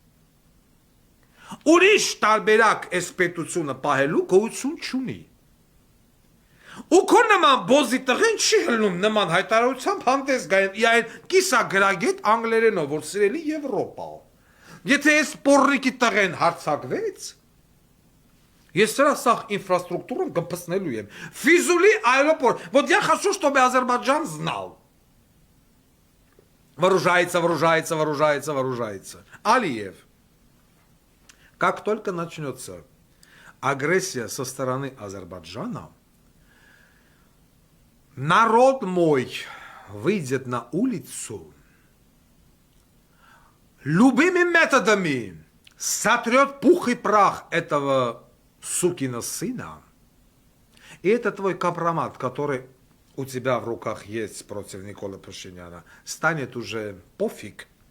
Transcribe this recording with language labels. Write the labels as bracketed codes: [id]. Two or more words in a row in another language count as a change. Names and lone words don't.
[hy] Ուրիշ տարբերակ այս պետությունը պահելու գոյություն չունի։ Ու քո նման բոզի տղեն չի հլնում նման հայտարարությամբ հանդես գային իայն կիսագրագետ անգլերենով, որ սիրելի Եվրոպա։ Եթե այս պորրիկի տղեն հարցակվեց, ես սրա սաղ ինֆրաստրուկտուրում կպսնելու եմ։ Ֆիզուլի [ru] аэропорт, вот я хочу, чтобы Азербайджан знал. Вооружается. Алиев. Как только начнется агрессия со стороны Азербайджана, народ мой выйдет на улицу, любыми методами сотрет пух и прах этого сукина сына, и это твой компромат, который у тебя в руках есть против Николы Пашиняна, станет уже пофиг.